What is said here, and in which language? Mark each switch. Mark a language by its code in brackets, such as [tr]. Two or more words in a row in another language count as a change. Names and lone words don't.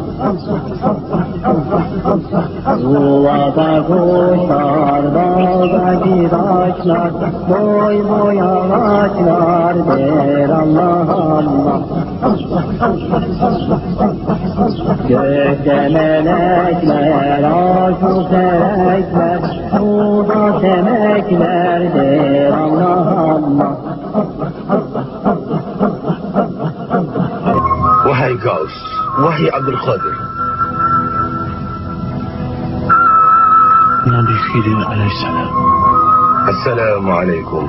[tr] Yuvada kuşlar, dağda giraçlar, boy boy ağaçlar der Allah Allah. Gökte melekler, aşık melekler, suda semekler der Allah Allah. [ms] Wahai Gaus, wahai Abdul Qadir. Nabi Khidir alaihissalam. Assalamualaikum.